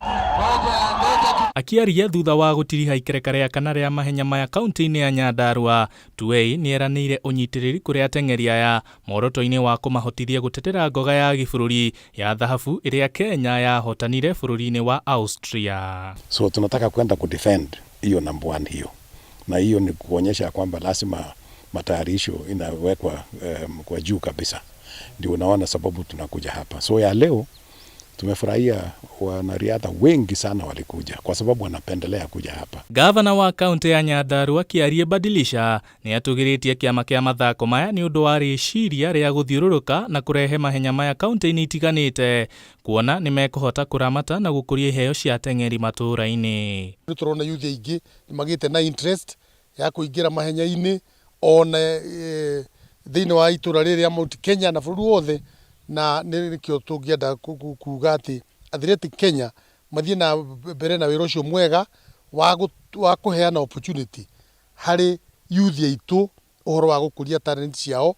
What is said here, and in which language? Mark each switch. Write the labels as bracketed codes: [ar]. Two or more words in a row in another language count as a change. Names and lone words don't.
[ki] Akiaria thutha wa gũtiriha ikereka rĩa kana rĩa mahenya maya kaunti-inĩ ya Nyandarua, Tuwei nĩ eranĩire ũnyitĩrĩri kũrĩ ateng'eri aya muoroto-inĩ wa kũmahotithia gũtetera ngoga ya gĩbũrũri ya dhahabu ĩrĩa Kenya yahotanire bũrũri-inĩ wa Austria. [sw] So tunataka kwenda kudefend hiyo number 1 hiyo, na hiyo ni kuonyesha kwamba lazima matayarisho inawekwa kwa juu kabisa. Ndio unaona sababu tunakuja hapa. So ya leo tumefurahia wanariadha wengi sana walikuja kwa sababu wanapendelea kuja hapa. [ki] Gavana wa kaunti ya Nyandarua Kiarie Badilisha nĩ atũgĩrĩtie kĩama kĩa mathako maya nĩ ũndũ wa rĩciria rĩa gũthiũrũrũka na kũrehe mahenya maya kaunti-inĩ itiganĩte kuona nĩ mekũhota kũramata na gũkũria iheo cia ateng'eri matũũra-inĩ. Nĩ tũrona youth aingĩ nĩ magĩte na interest ya kũingĩra mahenya-inĩ ona thĩinĩ wa itũũra rĩrĩ rĩa Mount Kenya na bũrũri wothe, na nĩkĩo tũngĩenda kuuga atĩ Athletic Kenya mathiĩ na mbere na wĩra ũcio mwega wa kũheana opportunity harĩ youth aitũ ũhoro wa gũkũria talent ciao.